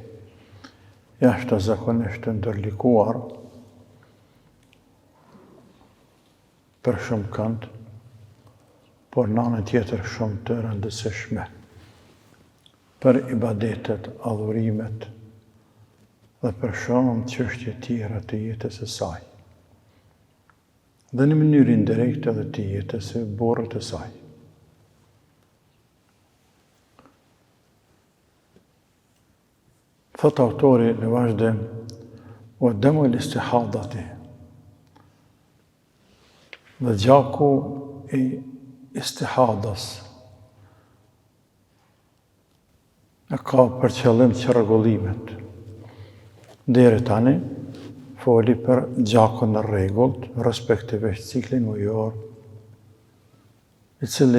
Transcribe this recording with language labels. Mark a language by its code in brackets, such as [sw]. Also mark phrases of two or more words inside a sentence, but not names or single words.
[sq] Jashtë zakonisht të ndërlikuar për shumë kënd, por në anën tjetër shumë të rëndësishme për ibadetet, adhurimet dhe për shumë çështje tjera të jetës së saj. Dhe në mënyrë indirekte edhe të jetës së burrit të saj. Thot autori në vazhdim, [ar] ودم الاستحاضة, [sq] dhe gjaku i istihadas e ka për qëllim çrregullimet. Deri tani foli për gjakun në rregullt, respektivisht ciklin mujor, i cili